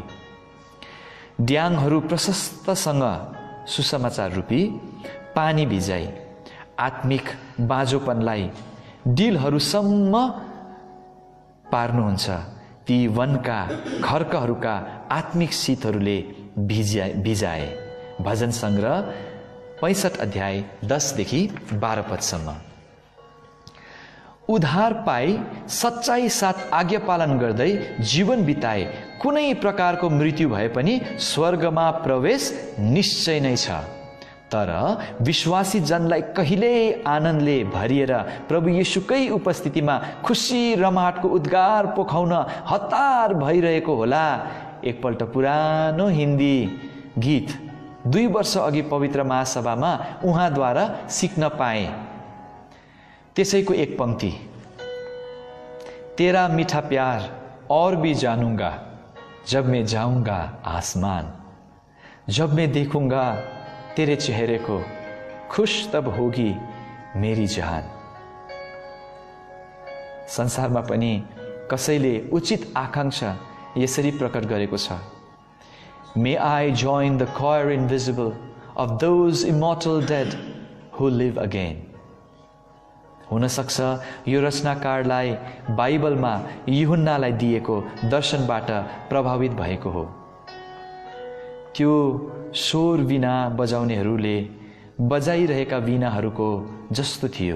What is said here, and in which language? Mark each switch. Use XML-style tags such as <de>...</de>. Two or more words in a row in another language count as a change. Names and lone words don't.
<ne>ड्याङहरू प्रशस्तसँग सुसमाचार रूपी पानी भिजाई आत्मिक बाँझोपनलाई डिलहरूसम्म पार्नुहुन्छ। ती वनका खर्कहरूका आत्मिक शीतहरूले भिजाए। भजन सङ्ग्रह 65 अध्याय 10 देखि 12 पदसम्म। उद्धार पाई सच्चाई साथ आज्ञा पालन गर्दै जीवन बिताए कुनै प्रकारको मृत्यु भए पनि स्वर्गमा प्रवेश निश्चय नै छ। तर विश्वासी जनलाई कहिल्यै आनन्दले भरिएर प्रभु येशूकै उपस्थितिमा खुसी रमाहटको उद्गार पोखाउन हतार भइरहेको होला। एकपल्ट पुरानो हिन्दी गीत 2 वर्ष अघि पवित्र महासभामा उहाँद्वारा सिक्न पाए। त्यसैको एक पंक्ति,</ne> <hi>तेरा मीठा प्यार और भी जानूंगा जब मैं जाऊंगा आसमान, जब मैं देखूंगा तेरे चेहरे को खुश तब होगी मेरी जहान।</hi> <ne>संसारमा पनि कसैले उचित आकांक्षा यसरी प्रकट गरेको छ,</ne> <en>May I join the choir invisible of those immortal dead who live again.</en> <ne>हुन सक्छ यो रचनाकारलाई बाइबलमा यूहन्नालाई दिएको दर्शनबाट प्रभावित भएको हो। त्यो स्वर वीणा बजाउनेहरूले बजाइरहेका वीणाहरूको जस्तो थियो।</ne>